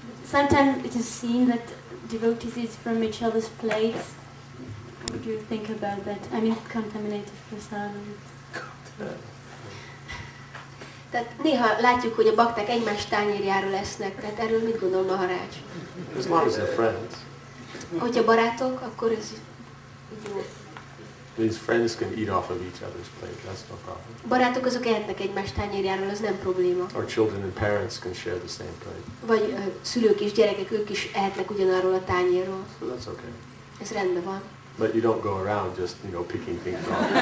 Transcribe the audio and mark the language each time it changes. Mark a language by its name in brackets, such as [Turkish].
[English] Sometimes it is seen that devotees eat from each other's plates. What do you think about that? I mean, contaminated prasadam. [Hungarian] Tehát néha látjuk, hogy a bakták egymás tányérjáról esznek, tehát erről mit gondol Maharaj? [English] As long as they're friends. [Hungarian] Hogyha barátok, akkor ez jó. [English] These friends can eat off of each other's plate, that's no problem. [Hungarian] Barátok azok ehetnek egymás tányérjáról, az nem probléma. [English] Or children and parents can share the same plate. [Hungarian] Vagy szülők és gyerekek, ők is ehetnek ugyanarról a tányérról. [English] So that's okay. [Hungarian] Ez rendben van. [English] But you don't go around just, picking things off.